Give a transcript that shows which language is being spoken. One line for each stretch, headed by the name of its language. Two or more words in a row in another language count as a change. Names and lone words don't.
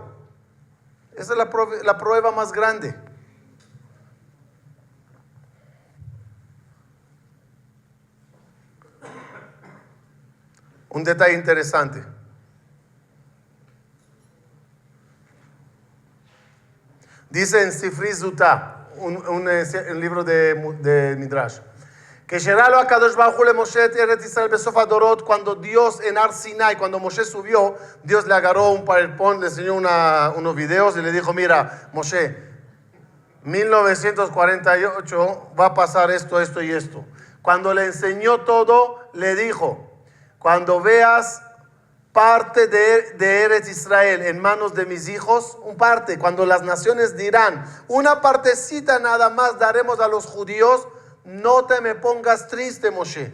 Spanish: Esa es la prueba más grande. Un detalle interesante. Dice en Sifri Zutah, un libro de Midrash, que
Hebrew: שהראה לו הקדוש ברוך הוא למשה ארץ ישראל בסוף הדורות,
Spanish: cuando Dios en
Hebrew: הר סיני,
Spanish: cuando Moshe subió, Dios le agarró un PowerPoint, le enseñó unos videos y le dijo, mira, Moshe, 1948 va a pasar esto, esto y esto. Cuando le enseñó todo, le dijo, cuando veas parte de Eretz Israel en manos de mis hijos, cuando las naciones dirán, una partecita nada más daremos a los judíos, no te me pongas triste, Moshe.